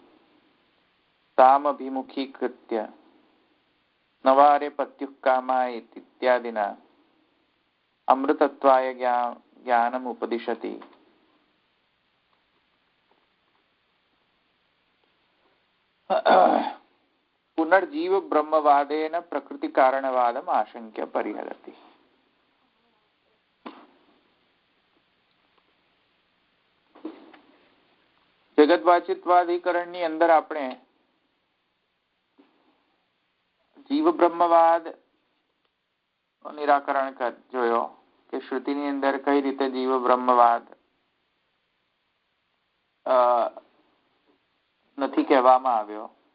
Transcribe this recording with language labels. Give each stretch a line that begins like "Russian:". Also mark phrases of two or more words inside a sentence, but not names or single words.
Sanskrit: तामभिमुखीकृत्य नवारे पत्युः कामाय इत्यादिना अमृतत्वाय ज्ञानम् उपदिशति. पुनर्जीव ब्रह्मवादेन प्रकृति कारणवादम आशंक्य परिहरति.
Gujarati: જગતવાચિત્વાધિકરણની અંદર આપણે જીવ બ્રહ્મવાદ નિરાકરણ જોયો કે શ્રુતિની અંદર કઈ રીતે જીવ બ્રહ્મવાદ નથી કહેવામાં આવ્યો,